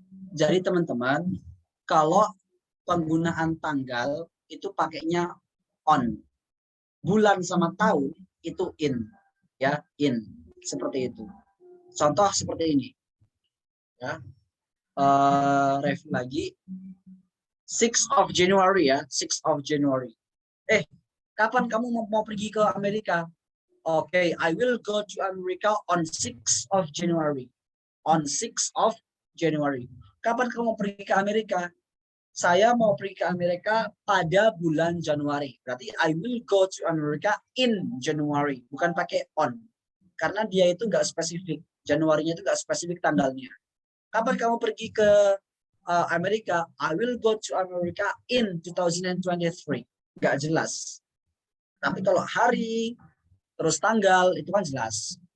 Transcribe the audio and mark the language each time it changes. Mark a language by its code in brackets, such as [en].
[id] Jadi teman-teman, kalau penggunaan tanggal itu pakainya on. Bulan sama tahun itu in, ya in, seperti itu. Contoh seperti ini, ya. [en] Review lagi, 6 of January ya, 6 of January. [id] Kapan kamu mau pergi ke Amerika? [en] Oke, I will go to America on 6 of January. On 6 of January. [id] Kapan kamu mau pergi ke Amerika? Saya mau pergi ke Amerika pada bulan Januari. Berarti [en] I will go to America in January. [id] Bukan pakai on. Karena dia itu nggak spesifik. Januarinya itu nggak spesifik tanggalnya. Kapan kamu pergi ke Amerika? [en] I will go to America in 2023. [id] Nggak jelas. Tapi kalau hari, terus tanggal, itu kan jelas.